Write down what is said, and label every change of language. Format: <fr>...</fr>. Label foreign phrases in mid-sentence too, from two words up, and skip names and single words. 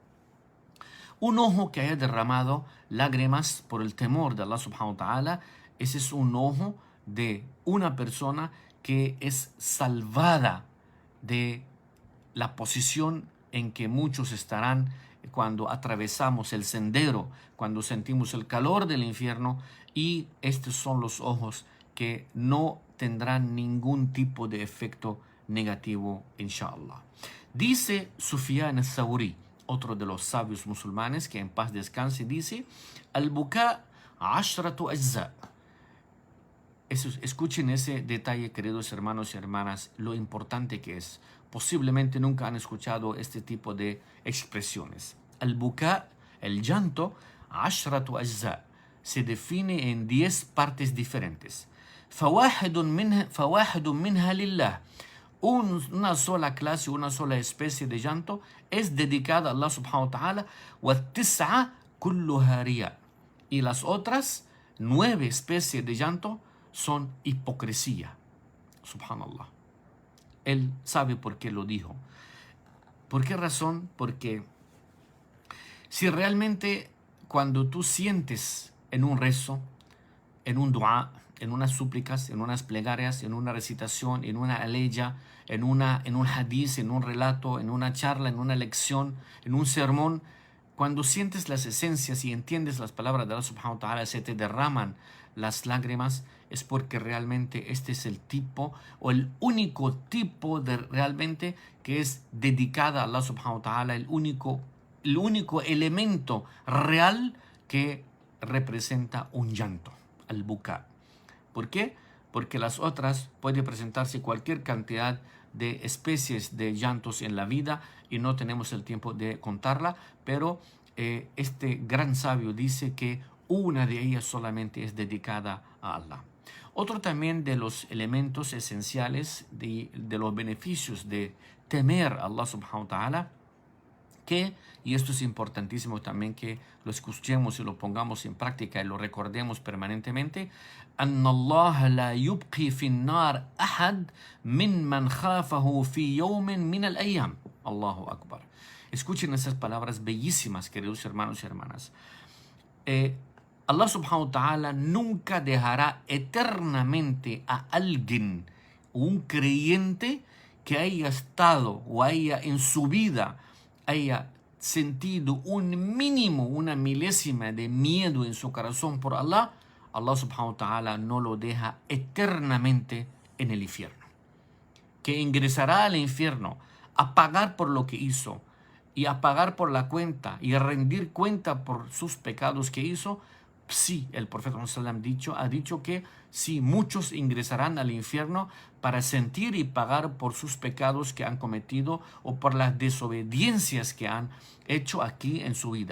<es>Un ojo que haya derramado lágrimas por el temor de Allah</es> <ar>سبحانه وتعالى,</ar> <es>ese es un ojo de una persona que es salvada de la posición en que muchos estarán cuando atravesamos el sendero, cuando sentimos el calor del infierno, y estos son los ojos que no tendrán ningún tipo de efecto negativo, inshallah. Dice Sufyan al-Thawri, otro de los sabios musulmanes, que en paz descanse, dice:</es> <ar>البكاء عشرة أجزاء.</ar> <es>Escuchen ese detalle, queridos hermanos y hermanas, lo importante que es. Posiblemente nunca han escuchado este tipo de expresiones. Al-buka, el llanto,</es> <ar>عشرة أجزاء,</ar> <es>se define en 10 partes diferentes.</es> <ar>فواحد منها لله.</ar> <es>Una sola clase, una sola especie de llanto es dedicada a Allah</es> <ar>سبحانه وتعالى. وَالتِّسْعَ كُلُّهَا رِيَاء.</ar> <es>Y las otras 9 especies de llanto son hipocresía. Subhanallah. Él sabe por qué lo dijo. ¿Por qué razón? Porque si realmente cuando tú sientes en un rezo, en un dua, en unas súplicas, en unas plegarias, en una recitación, en una aleya, en un hadith, en un relato, en una charla, en una lección, en un sermón, cuando sientes las esencias y entiendes las palabras de Allah</es> <ar>سبحانه وتعالى,</ar> <es>se te derraman las lágrimas, es porque realmente este es el tipo o el único tipo de realmente que es dedicada a Allah</es> <ar>سبحانه وتعالى,</ar> <es>el único elemento real que representa un llanto, al-buka. ¿Por qué? Porque las otras puede presentarse cualquier cantidad de especies de llantos en la vida y no tenemos el tiempo de contarla, pero este gran sabio dice que una de ellas solamente es dedicada a Allah. Otro también de los elementos esenciales de los beneficios de temer a Allah</es> <ar>سبحانه وتعالى,</ar> <es>y esto es importantísimo también que lo escuchemos y lo pongamos en práctica y lo recordemos permanentemente:</es> <ar>أن الله لا يبقي في النار أحد من من خافه في يوم من الأيام. الله أكبر.</ar> <es>Escuchen esas palabras bellísimas, queridos hermanos y hermanas. Allah</es> <ar>سبحانه وتعالى</ar> <es>nunca dejará eternamente a alguien, un creyente que haya estado o haya en su vida, haya sentido un mínimo, una milésima de miedo en su corazón por Allah. Allah</es> <ar>سبحانه وتعالى</ar> <es>no lo deja eternamente en el infierno. Que ingresará al infierno a pagar por lo que hizo y a pagar por la cuenta y a rendir cuenta por sus pecados que hizo. Sí, el profeta ha dicho que sí, muchos ingresarán al infierno para sentir y pagar por sus pecados que han cometido o por las desobediencias que han hecho aquí en su vida.</es>